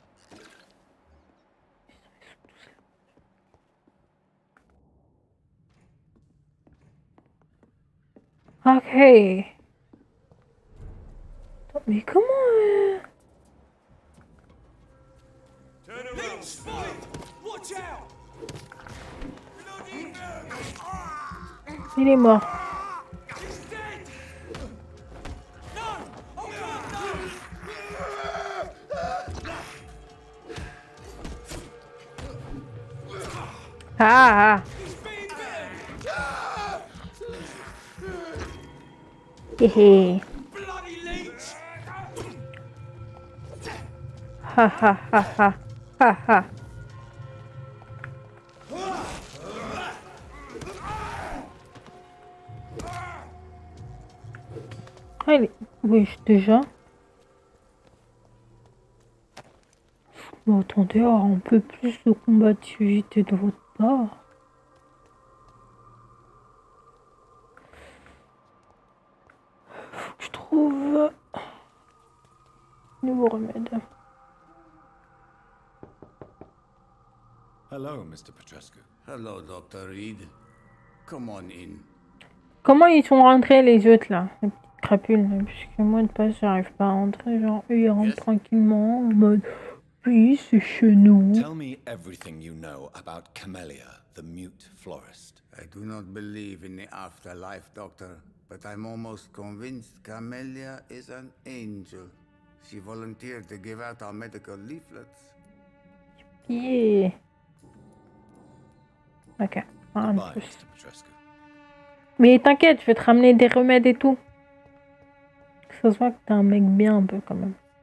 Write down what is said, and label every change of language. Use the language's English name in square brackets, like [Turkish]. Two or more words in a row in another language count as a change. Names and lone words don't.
[French] Ok. Attends, mais comment... Il est mort. Ah, ah. Hehe. Ha ha ha ha. Ha ha. Ah, il est... Oui, déjà. Mais attendez, avoir un peu plus de combativité de votre part. Faut que je trouve... nouveau remède. [English] Hello, Mr. Petrescu. Hello, Dr. Reed. Come on in. [French] Comment ils sont rentrés les autres là, les petites crapules là, puisque moi de passe j'arrive pas à rentrer, genre eux ils rentrent tranquillement en mode oui c'est chez nous. [English] Tell me everything you know about Camellia, the mute florist. I do not believe in the afterlife, Doctor, but I'm almost convinced Camellia is an angel. She volunteered to give out our medical leaflets. Yeah. [French] Ok. Un [English] Goodbye, [French] plus. [English] Mr. Petrescu. [French] Mais t'inquiète, je vais te ramener des remèdes et tout. Que ça se voit que t'es un mec bien un peu quand même.